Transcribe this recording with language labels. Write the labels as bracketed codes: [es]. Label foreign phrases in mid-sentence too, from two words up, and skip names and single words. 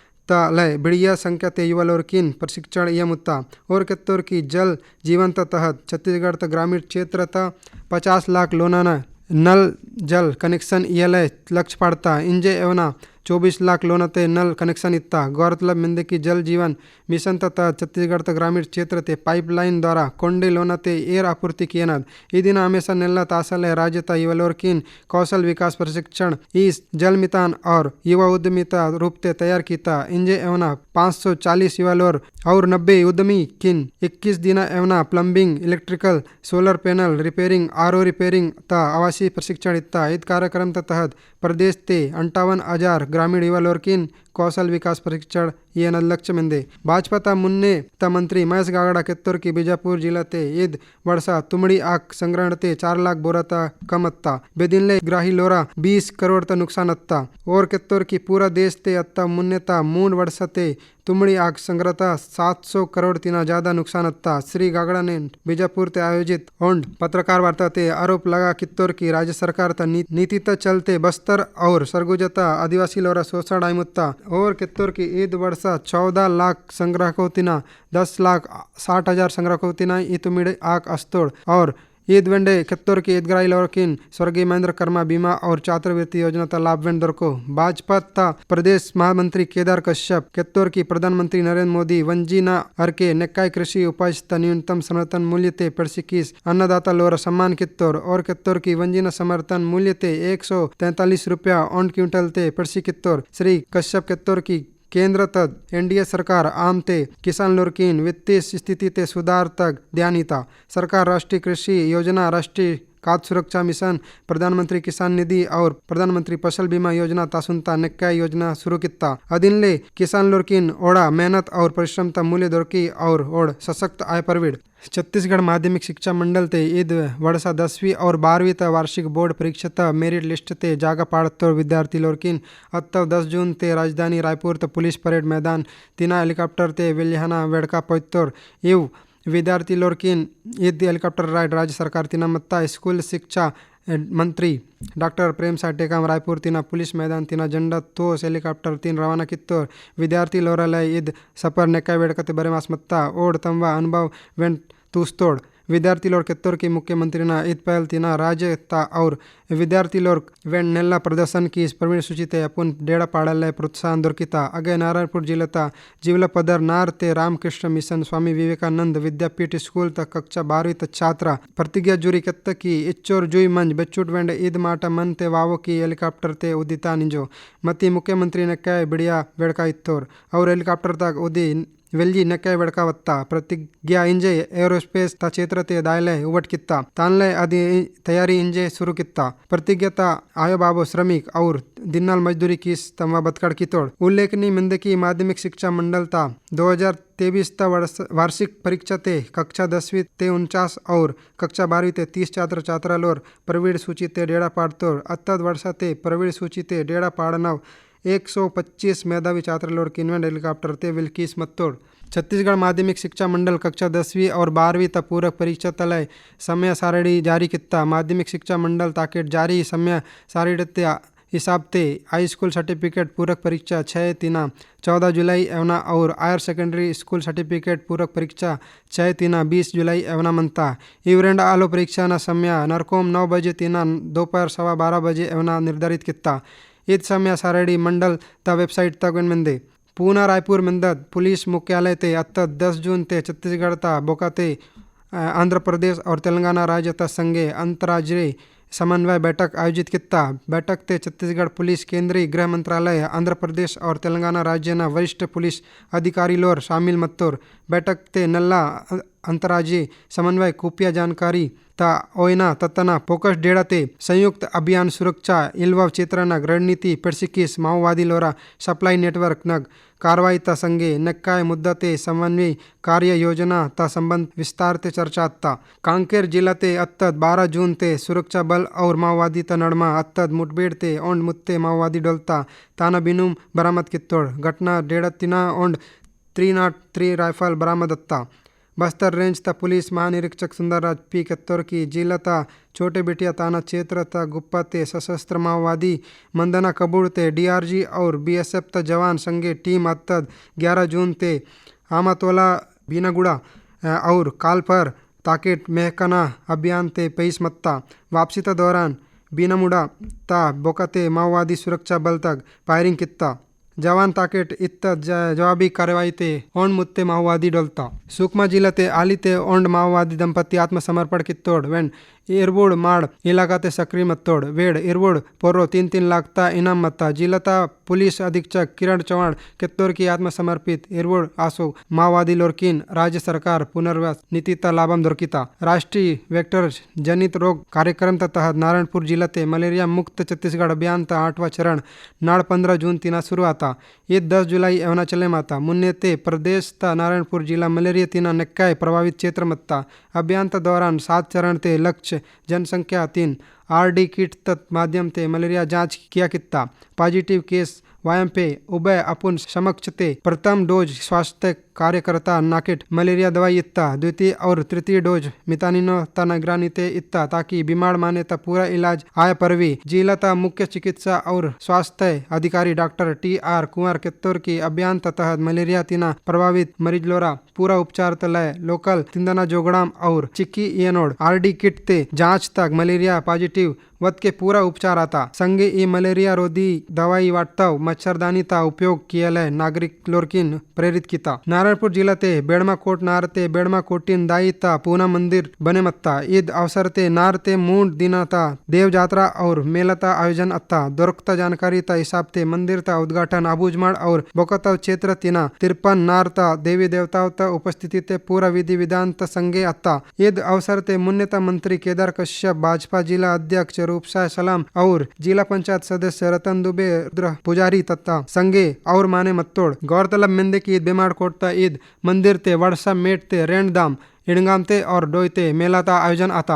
[gon] लय बढ़िया संख्या ते युवा लोरकिन प्रशिक्षण यमुत्ता और कत्तोर की जल जीवन तहत छत्तीसगढ़ त ग्रामीण क्षेत्र त 50 लाख लोनाना नल जल कनेक्शन लक्ष्य पड़ता इंजे एवं 24 लाख लोनते नल कनेक्शन इत्ता। गौरतलब मिंदे की जल जीवन मिशन तथा छत्तीसगढ़ तक ग्रामीण क्षेत्र ते पाइपलाइन द्वारा कोंडे लोनते एयर आपूर्ति कियनद। ಈ ದಿನ हमेशा नेल्ला तासले राज्य ता युवलोर्किन कौशल विकास प्रशिक्षण इस जल मितान और युवा उद्यमिता रूपते तैयार कीता। इंजे एवना 540 युवालोर और 90 उद्यमी किन 21 दिन एवना प्लम्बिंग इलेक्ट्रिकल सोलर पैनल रिपेयरिंग आरओ रिपेयरिंग ता आवासीय प्रशिक्षण इत्ता। ईद कार्यक्रम तहत प्रदेश ते 58,000 ग्रामीण युवालोर्किन कौशल विकास प्रशिक्षण ये लक्ष्य मिंदे। भाजपा ता मुन्ने ता मंत्री महेश गागड़ा केत्तोर की बीजापुर जिला ते ईद वर्षा तुमड़ी आग संग्रहण ते 4 लाख बोरा ता कम अत्ता। बेदिनले ग्राही लोरा 20 करोड़ ता नुकसान अत्ता। और केत्तोर की पूरा देश ते अत्ता मुन्ने ता मूड वर्षा ते तुमड़ी आग संग्रहता 700 करोड़ तिना ज्यादा नुकसान अत्ता। श्री गागड़ा ने बीजापुर ते आयोजित ओंड पत्रकार वार्ता ते आरोप लगा कित्तोर की राज्य सरकार ता नीति ता चलते बस्तर और सरगुजा आदिवासी लोरा शोषण आयमुत्ता। और कित्तोर की ईद वर्षा 14 लाख संग्रह को तिना 10,60,000 संग्रह को तिना इतुमिड़े आग अस्तोड़। और ईद वेंडे कित्तोर की ईदग्राही लोरकिन स्वर्गीय महेंद्र कर्मा बीमा और छात्रवृत्ति योजना ता लाभ वेंडर को। भाजपा ता प्रदेश महामंत्री केदार कश्यप कित्तोर की प्रधानमंत्री नरेंद्र मोदी वंजीना अर्के नेक्काय कृषि उपज ता न्यूनतम समर्थन मूल्य ते पेड़सिकीस अन्नदाता लोरा सम्मान कित्तोर। और कित्तोर की वंजीना समर्थन मूल्य ते 143 रुपया ऑन क्विंटल ते पेड़सी कित्तोर। श्री कश्यप कित्तोर की केंद्र तक एनडीए सरकार आम ते किसान लोरकिन वित्तीय स्थिति ते सुधार तक ध्यान हिता। सरकार राष्ट्रीय कृषि योजना राष्ट्रीय खाद्य सुरक्षा मिशन प्रधानमंत्री किसान निधि और प्रधानमंत्री फसल बीमा योजना तासुनता नेक्काय योजना शुरू कित्ता। अदिनले किसान लोरकिन ओड़ा मेहनत और परिश्रम ता मूल्य दोरकी और ओड़ सशक्त आय परविड़। छत्तीसगढ़ माध्यमिक शिक्षा मंडल ते ईद वर्षा 10वीं और 12वीं ता वार्षिक बोर्ड परीक्षा ता मेरिट लिस्ट ते जागा पाड़तोर विद्यार्थी लोरकिन अत्तव 10 जून ते राजधानी रायपुर ता पुलिस परेड मैदान तिना हेलीकॉप्टर ते विल्यहाना वेड़का पोइतोर। इव विद्यार्थी लोरकिन ईद हेलीकॉप्टर राइड राज्य सरकार तिना मत्ता स्कूल शिक्षा मंत्री डॉक्टर प्रेम साटेकाम रायपुर तिना पुलिस मैदान तिना झंडा तोस हेलीकॉप्टर तीन रवाना कित्तोर। विद्यार्थी लोरालय ईद सपर नेक्का वेड़कते बरे मास मत्ता ओड तंवा अनुभव वेंट तूस्तोड़। विद्यार्थी लोर कित्तोर की मुख्यमंत्री ना ईद पहल तिना राज्य ता और विद्यार्थी लोर वेंट नेल्ला प्रदर्शन की प्रवीण सूचिते अपन डेड़ा पाड़ल प्रोत्साहन दोरकिता। अगे नारायणपुर जिले ता जीवला पदर नार ते रामकृष्ण मिशन स्वामी विवेकानंद विद्यापीठ स्कूल तक कक्षा 12वीं तक छात्रा प्रतिज्ञा जुरी केत्त की इच्चोर जुई मंज बेचुट वेंड ईद माटा मन ते वावो की हेलीकॉप्टर ते उदिता निंजो मती मुख्यमंत्री ने कह बढ़िया वेड़का इत्तोर। और हेलीकॉप्टर तक उदी वेल्जी नेक्काय वेड़कावत्ता प्रतिज्ञा इंजे एरोस्पेस ता क्षेत्र ते दायले उवट कित्ता तानले आदि तैयारी इंजे शुरू कित्ता। प्रतिज्ञा ता आयो बाबो श्रमिक और दिनाल मजदूरी किस तमवा बतकड़ की तोड़। उल्लेखनीय मिंद की माध्यमिक शिक्षा मंडल ता 2023 ता वार्षिक परीक्षा ते कक्षा 10वीं ते 49 और कक्षा 12वीं ते 30 छात्र छात्रा लोर प्रवीण सूची ते डेड़ा पाड़तोड़। अत्तद वर्षा ते प्रवीण सूची ते डेड़ा पाड़नव 125 मेधावी छात्र लोर किन्वेंट हेलीकॉप्टर ते विल्कीस मत्तोड़। छत्तीसगढ़ माध्यमिक शिक्षा मंडल कक्षा 10वीं और 12वीं तक पूरक परीक्षा तलय समय सारणी जारी कित्ता। माध्यमिक शिक्षा मंडल ताकेट जारी समय सारणी ते हिसाब ते हाई स्कूल सर्टिफिकेट पूरक परीक्षा 6 तिना 14 जुलाई एवना और हायर सेकेंडरी स्कूल सर्टिफिकेट पूरक परीक्षा 6 तिना 20 जुलाई एवना मनता। इवरेंड आलो परीक्षा न समय नरकोम 9 बजे तिना दोपहर 12:15 बजे एवना निर्धारित कित्ता। ईद समय सारणी मंडल ता वेबसाइट तक मिंदे। पूना रायपुर मिंदद पुलिस मुख्यालय ते अत्तद 10 जून ते छत्तीसगढ़ ता बोका ते आंध्र प्रदेश और तेलंगाना राज्य ता संगे अंतर्राज्यीय समन्वय बैठक आयोजित कित्ता। बैठक ते छत्तीसगढ़ पुलिस केंद्रीय गृह मंत्रालय आंध्र प्रदेश और तेलंगाना राज्य न वरिष्ठ पुलिस अधिकारी लोर शामिल मत्तोर। बैठक ते नल्ला अंतर्राज्यीय समन्वय खुफिया जानकारी ता ओयना तत्तना फोकस डेड़ा ते संयुक्त अभियान सुरक्षा इल्वा क्षेत्र नग रणनीति पेड़सिकीस माओवादी लोरा सप्लाई नेटवर्क नग कार्रवाई ता संगे नक्काय मुद्दा ते समन्वय कार्य योजना ता संबंध विस्तार ते चर्चा ता। कांकेर जिला ते अत्तद 12 जून ते सुरक्षा बल और माओवादी ता नड़मा अत्तद मुठभेड़ ते ओंड मुत्ते माओवादी डोलता ताना बिनुम बरामद कित्तोड़। घटना डेड़ा तिना ओंड 303 राइफल बरामद अत्ता। बस्तर रेंज ता पुलिस महानिरीक्षक सुंदरराज पी केत्तोर की जिला ता छोटे बिटिया थाना क्षेत्र ता गुप्पा ते सशस्त्र माओवादी मंदना कबूड़ ते डीआरजी और बीएसएफ ता जवान संगे टीम अत्तद 11 जून ते आमातोला बीनागुड़ा और कालपर ताकेट महकना अभियान ते पेईस मत्ता। वापसी ता दौरान बीनामुड़ा ता बोकाते माओवादी सुरक्षा बल तक फायरिंग कित्ता। जवान ताकेट इत्त जवाबी कार्रवाई ते ओंड मुत्ते माओवादी डोलता। सुकमा जिला ते आली ते ओंड माओवादी दंपति आत्मसमर्पण कित्तोड़ वेंड इरवुड़ माड़ इलाका ते सक्रिय मत्तोड़ वेड़ इरवुड़ पोर्रो 3-3 लाख ता इनाम मत्ता। जिलता पुलिस अधीक्षक किरण चौहान कित्तोड़ की आत्मसमर्पित इरवुड़ आसो माओवादी लोरकिन राज्य सरकार पुनर्वास नीतिता लाभम दोरकिता। राष्ट्रीय वेक्टर जनित रोग कार्यक्रम तहत नारायणपुर जिला ते मलेरिया मुक्त छत्तीसगढ़ अभियान ता 8वां चरण नाड़ 15 जून तिना शुरू आता। ये 10 जुलाई एवना चले माता मुन्ने ते प्रदेश ता नारायणपुर जिला मलेरिया तिना नेक्काय प्रभावित क्षेत्र मत्ता। अभियान ता दौरान 7 चरण ते लक्ष्य जनसंख्या 3 RD किट तत् माध्यम ते मलेरिया जांच किया कित्ता। पॉजिटिव केस वायम पे उभय अपुन समक्ष ते प्रथम डोज स्वास्थ्य कार्यकर्ता नाकेट मलेरिया दवाई इत्ता। द्वितीय और तृतीय डोज मितानिनो ता निगरानी ते इत्ता ताकि बीमार माने ता पूरा इलाज आय परवी। जिला ता मुख्य चिकित्सा और स्वास्थ्य अधिकारी डॉक्टर TR कुंवर कित्तोर की अभियान तहत मलेरिया तिना प्रभावित मरीज लोरा पूरा उपचार तलय लोकल तिंदना जोगड़ाम और चिक्की इयनोड RD किट ते जांच तक मलेरिया पॉजिटिव वत के पूरा उपचार आता। संगे ई मलेरिया रोधी दवाई वाटताव मच्छरदानी ता उपयोग किया नागरिक लोरकिन प्रेरित किता। नारायणपुर जिला ते बेड़मा कोट नार ते बेड़मा कोटिन दाई ता पूना मंदिर बने मत्ता। ईद अवसर ते नार ते मूंड दिना ता देव यात्रा और मेला ता आयोजन अत्ता। दोरकता जानकारी ता हिसाब ते मंदिर ता उद्घाटन अबूजमाड़ और बोकताव क्षेत्र तिना 53 नार ता देवी देवताओं ता उपस्थिति ते पूरा विधि विधान ता संगे अत्ता। ईद अवसर ते मुन्नेता मंत्री केदार कश्यप भाजपा जिला अध्यक्ष रूपसाय सलाम और जिला पंचायत सदस्य रतन दुबे रुद्र पुजारी तथा संगे और माने मत्तोड़। गौरतलब मिंदे की ईद बेमाड़ कोटता ईद मंदिर ते वड़सा मेट ते रेंडदाम इड़गाम ते और डोयते मेला ता आयोजन आता।